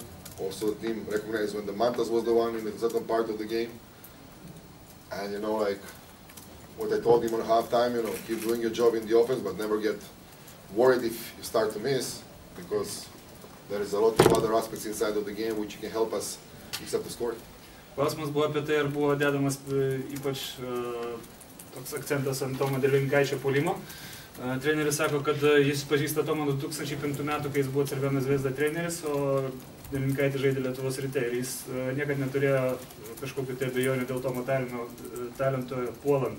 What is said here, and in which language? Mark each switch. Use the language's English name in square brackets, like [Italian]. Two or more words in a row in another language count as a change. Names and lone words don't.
[English] Also, the team recognized when the Mantas was the one in a certain part of the game. And what I told him on halftime, keep doing your job in the offense, but never get worried if you start to miss, because there is a lot of other aspects inside of the game which can help us except the scoring. [Lithuanian] Klausimas buvo apie tai, ar buvo dedamas ypač toks akcentas ant Tomo Delininkaičio puolimo. Treneris sako, kad jis pažįsta Tomą 2005 metų, kai jis buvo Cervena Zvezda treneris, o Delininkaitis žaidė Lietuvos Ryte ir jis niekad neturėjo kažkokių abejonių dėl Tomo talento puolant.